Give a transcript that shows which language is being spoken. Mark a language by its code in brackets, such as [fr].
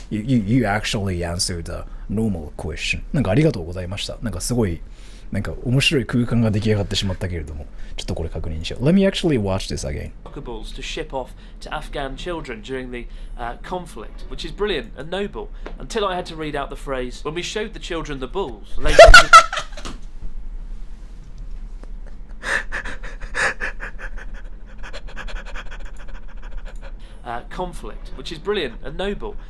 [en] You actually answered a normal question. [ja] なんかありがとうございました。なんかすごいなんか面白い空間が出来上がってしまったけれども、ちょっとこれ確認しよう。 [en] Let me actually watch this again. Balls to ship off to Afghan children during the conflict, which is brilliant and noble. Until I had to read out the phrase, when we showed the children the bulls, they conflict, which is brilliant and noble.